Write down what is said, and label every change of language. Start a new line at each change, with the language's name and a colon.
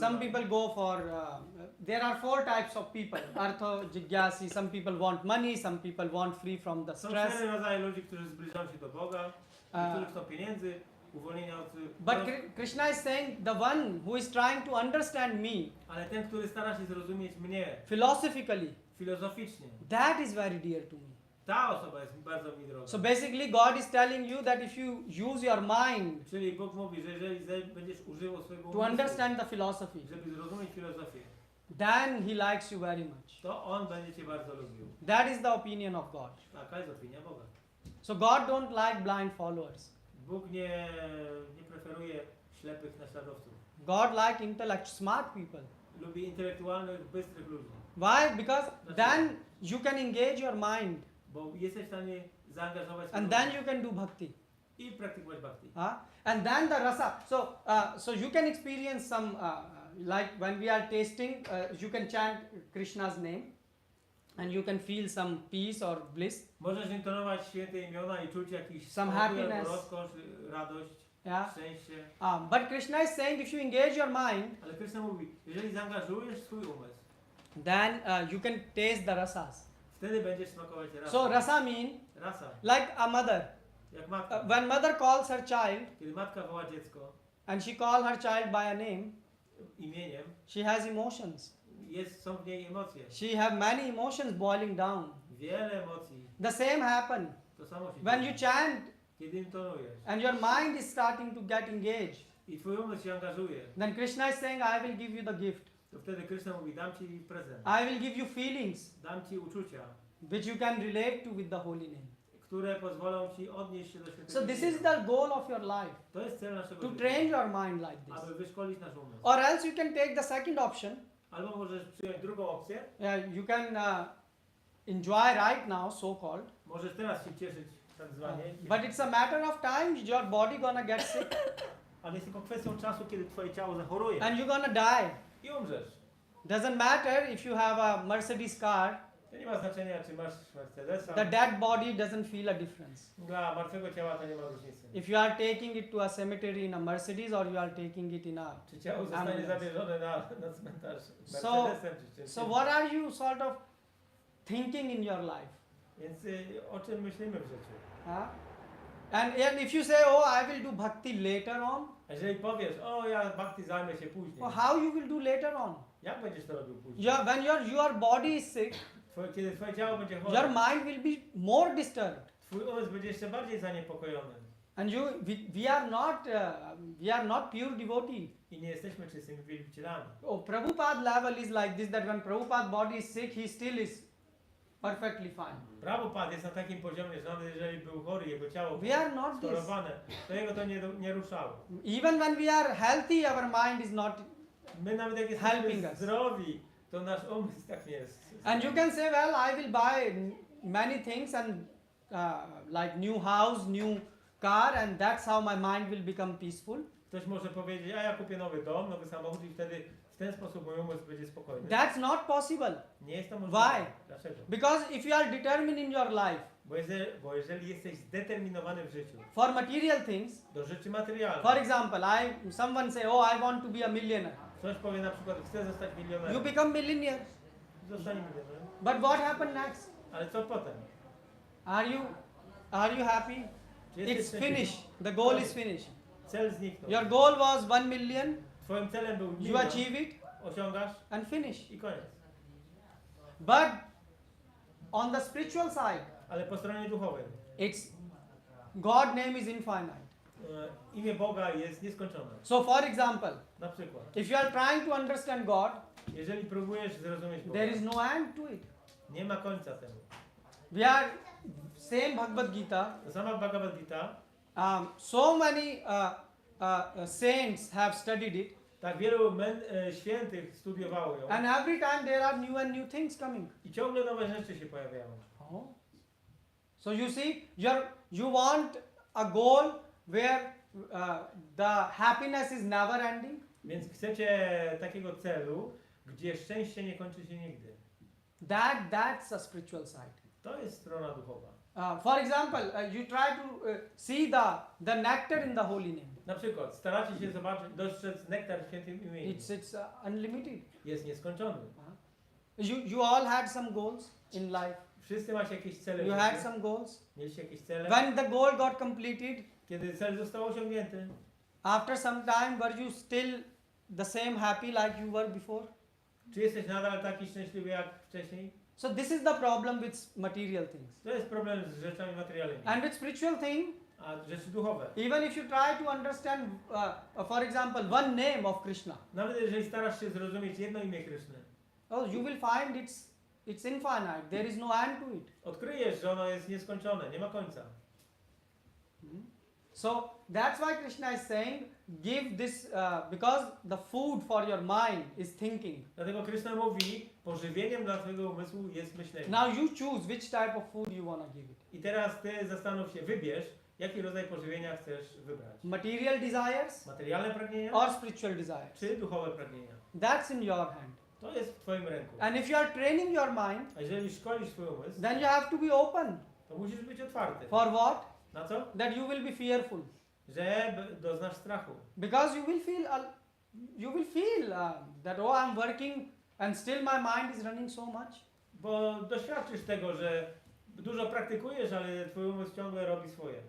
English: Some people go for, there are 4 types of people. Artho, jigyasi, some people want money, some people want free from the
Polish: Są
English: stress.
Polish: 4 rodzaje ludzi, którzy zbliżają się do Boga. Niektórzy chcą pieniędzy, uwolnienia od...
English: But Krishna is saying the one who is trying to understand me
Polish: Ale ten, który stara się zrozumieć mnie
English: philosophically,
Polish: filozoficznie,
English: that is very dear to me.
Polish: ta osoba jest bardzo mi droga.
English: So basically God is telling you that if you use your mind
Polish: Czyli Bóg mówi, że jeżeli będziesz używał swojego
English: to
Polish: umysłu,
English: understand the philosophy,
Polish: żeby zrozumieć filozofię,
English: then He likes you very much.
Polish: to On będzie Cię bardzo lubił.
English: That is the opinion of God.
Polish: Taka jest opinia Boga.
English: So God don't like blind followers.
Polish: Bóg nie preferuje ślepych naśladowców.
English: God like intellect, smart people.
Polish: Lubi intelektualnych, bystrych ludzi.
English: Why? Because then you can engage your mind
Polish: Bo jesteś w stanie zaangażować swój
English: and then you can do bhakti.
Polish: i praktykować bhakti.
English: And then the rasa. So you can experience some, like when we are tasting, you can chant Krishna's name and you can feel some peace or bliss.
Polish: Możesz intonować święte imiona i czuć jakiś
English: Some
Polish: spokój,
English: happiness.
Polish: albo rozkosz, radość,
English: Yeah.
Polish: szczęście.
English: But Krishna is saying if you engage your mind,
Polish: Ale Krishna mówi, jeżeli zaangażujesz swój umysł,
English: then you can taste the rasas.
Polish: wtedy będziesz smakować rasę.
English: So rasa mean
Polish: Rasa,
English: like a mother.
Polish: jak matka.
English: When mother calls her child
Polish: Kiedy matka woła dziecko
English: and she call her child by a name,
Polish: imieniem,
English: she has emotions.
Polish: są w niej emocje.
English: She have many emotions boiling down.
Polish: Wiele emocji.
English: The same happen
Polish: To samo się
English: when
Polish: dzieje.
English: you chant
Polish: Kiedy intonujesz
English: and your mind is starting to get engaged.
Polish: i twój umysł się angażuje,
English: Then Krishna is saying, I will give you the gift.
Polish: to wtedy Krishna mówi, dam ci prezent,
English: I will give you feelings
Polish: dam ci uczucia,
English: which you can relate to with the holy name.
Polish: które pozwolą ci odnieść się do świętego
English: So this
Polish: imienia.
English: is the goal of your life,
Polish: To jest cel naszego
English: to
Polish: życia,
English: train your mind like this.
Polish: aby wyszkolić nasz umysł.
English: Or else you can take the second option.
Polish: Albo możesz przyjąć drugą opcję,
English: You can enjoy right now, so called.
Polish: możesz teraz się cieszyć tak zwanie,
English: But it's a matter of time, your body gonna get sick
Polish: ale jest tylko kwestią czasu, kiedy twoje ciało zachoruje
English: and you're gonna die.
Polish: i umrzesz.
English: Doesn't matter if you have a Mercedes car,
Polish: To nie ma znaczenia, czy masz Mercedesa.
English: the dead body doesn't feel a difference.
Polish: Dla martwego ciała to nie ma różnicy.
English: If you are taking it to a cemetery in a Mercedes or you are taking it in a
Polish: Czy ciało zostanie
English: ambulance.
Polish: zabierzone na cmentarz
English: So-
Polish: Mercedesem, czy czymś
English: So
Polish: innym.
English: what are you sort of thinking in your life?
Polish: Więc o czym myślimy w życiu? Huh?
English: And if you say, oh, I will do bhakti later on,
Polish: A jeżeli powiesz, o ja bhakti zajmę się później,
English: well, how you will do later on?
Polish: jak będziesz to robił później?
English: When your body is sick,
Polish: Kiedy twoje ciało będzie
English: your
Polish: chore,
English: mind will be more disturbed.
Polish: twój umysł będzie jeszcze bardziej zaniepokojony.
English: And we are not pure devotee.
Polish: I nie jesteśmy czystymi wielbicielami.
English: Oh, Prabhupada level is like this, that when Prabhupada body is sick, he still is perfectly fine.
Polish: Prabhupada jest na takim poziomie, że nawet jeżeli był chory, jego ciało
English: We are not this.
Polish: schorowane, to jego to nie ruszało.
English: Even when we are healthy, our mind is not.
Polish: My nawet jak
English: Helping
Polish: jesteśmy
English: us.
Polish: zdrowi, to nasz umysł tak nie jest.
English: And you can say, well, I will buy many things and like new house, new car, and that's how my mind will become peaceful.
Polish: Ktoś może powiedzieć, a ja kupię nowy dom, nowy samochód i wtedy w ten sposób mój umysł będzie spokojny.
English: That's not possible.
Polish: Nie jest to możliwe.
English: Why?
Polish: Dlaczego?
English: Because if you are determined in your life
Polish: Bo jeżeli jesteś zdeterminowany w życiu
English: for material things,
Polish: do rzeczy materialnych,
English: for example, someone say, oh, I want to be a millionaire.
Polish: ktoś powie na przykład, chcę zostać
English: You
Polish: milionerem,
English: become millionaire.
Polish: zostanie milionerem,
English: But what happened next?
Polish: ale co potem?
English: Are you happy?
Polish: Czy jesteś
English: It's
Polish: szczęśliwy?
English: finished. The goal is finished.
Polish: Cel zniknął.
English: Your goal was 1 million.
Polish: Twoim celem był
English: You
Polish: milion,
English: achieve it
Polish: osiągasz
English: and finish.
Polish: i koniec.
English: But on the spiritual side,
Polish: Ale po stronie duchowej,
English: it's God name is infinite.
Polish: Imię Boga jest nieskończone.
English: So for example,
Polish: Na przykład,
English: if you are trying to understand God,
Polish: jeżeli próbujesz zrozumieć Boga,
English: there is no end to it.
Polish: nie ma końca temu.
English: We are same Bhagavad-Gita.
Polish: To sama Bhagavad-Gita,
English: So many saints have studied it,
Polish: tak wielu świętych studiowało ją
English: and every time there are new and new things coming.
Polish: i ciągle nowe rzeczy się pojawiają. Oh.
English: So you see, you want a goal where the happiness is never ending.
Polish: Więc chcecie takiego celu, gdzie szczęście nie kończy się nigdy.
English: That's a spiritual side.
Polish: To jest strona duchowa.
English: For example, you try to see the nectar in the holy name.
Polish: Na przykład staracie się dostrzec nektar w świętym imieniu.
English: It's unlimited.
Polish: Jest nieskończony.
English: You all had some goals in life.
Polish: Wszyscy macie jakieś cele.
English: You
Polish: w
English: had
Polish: życiu.
English: some goals.
Polish: Mieliście jakieś cele.
English: When the goal got completed,
Polish: Kiedy cel został osiągnięty,
English: after some time, were you still the same happy like you were before?
Polish: czy jesteś nadal taki szczęśliwy jak wcześniej?
English: So this is the problem with material things.
Polish: To jest problem z rzeczami materialnymi.
English: And with spiritual thing,
Polish: A rzeczy duchowe.
English: even if you try to understand, for example, one name of Krishna,
Polish: Nawet jeżeli starasz się zrozumieć jedno imię Kryszny,
English: oh, you will find it's infinite. There is no end to it.
Polish: odkryjesz, że ono jest nieskończone, nie ma końca.
English: So that's why Krishna is saying, give this, because the food for your mind is thinking.
Polish: Dlatego Kryszna mówi, pożywieniem dla twojego umysłu jest myślenie.
English: Now you choose which type of food you want to give it.
Polish: I teraz ty zastanów się, wybierz, jaki rodzaj pożywienia chcesz wybrać.
English: Material desires
Polish: Materialne pragnienia,
English: or spiritual desires.
Polish: czy duchowe pragnienia.
English: That's in your hand.
Polish: To jest w twoim ręku.
English: And if you are training your mind,
Polish: A jeżeli szkolisz swój umysł,
English: then you have to be open.
Polish: to musisz być otwarty.
English: For what?
Polish: Na co?
English: That you will be fearful.
Polish: Że doznasz strachu.
English: Because you will feel that, oh, I'm working and still my mind is running so much.
Polish: Bo doświadczysz tego, że dużo praktykujesz, ale twój umysł ciągle robi swoje.